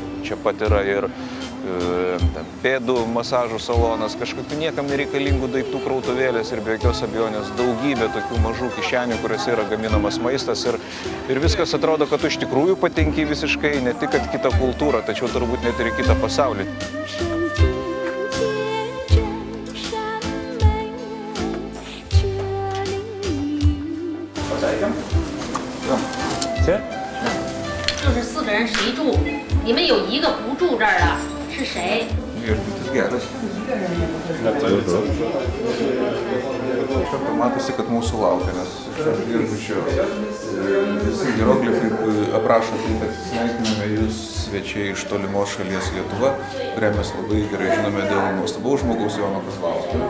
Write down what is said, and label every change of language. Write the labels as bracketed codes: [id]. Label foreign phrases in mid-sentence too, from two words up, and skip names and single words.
[lt] Čia pat yra ir pėdų masažų salonas, kažkokių niekam nereikalingų daiktų krautuvėlės ir be jokios abejonės daugybė tokių mažų kišenių, kuriuose yra gaminamas maistas ir viskas atrodo, kad tu iš tikrųjų patenki visiškai ne tik kad kitą kultūrą, tačiau turbūt net ir į kitą pasaulį. Pasveikėm? Čia? [zh] 就是4个人谁住？你们有一个不住这儿的是谁？ [lt] Viešbutis geras. Matosi, kad mūsų laukia, nes iš viešbučio visi hieroglifai aprašo tai, kad sveikiname jūs svečiai iš tolimos šalies Lietuva, kurią mes labai gerai žinome dėl nuostabaus žmogaus Jono Kazlausko.